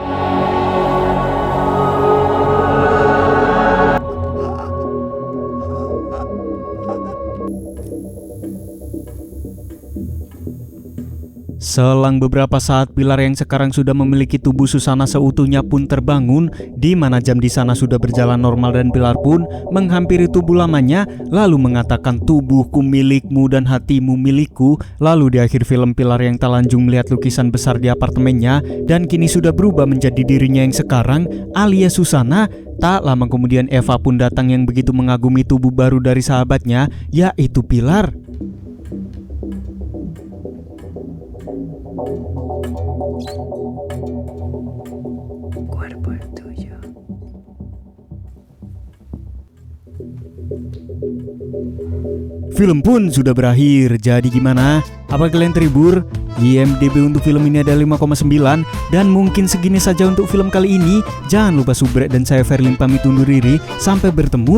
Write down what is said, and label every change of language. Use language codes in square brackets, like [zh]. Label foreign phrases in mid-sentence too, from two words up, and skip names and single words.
[id] Selang beberapa saat, Pilar yang sekarang sudah memiliki tubuh Susana seutuhnya pun terbangun, di mana jam di sana sudah berjalan normal dan Pilar pun menghampiri tubuh lamanya lalu mengatakan, "Tubuhku milikmu dan hatimu milikku." Lalu di akhir film, Pilar yang telanjung melihat lukisan besar di apartemennya dan kini sudah berubah menjadi dirinya yang sekarang alias Susana. Tak lama kemudian Eva pun datang yang begitu mengagumi tubuh baru dari sahabatnya, yaitu Pilar. [es] Cuerpo el tuyo. [id] Film pun sudah berakhir. Jadi gimana? Apa kalian terhibur? IMDb untuk film ini ada 5,9 dan mungkin segini saja untuk film kali ini. Jangan lupa subrek dan saya Ferlin pamit undur diri.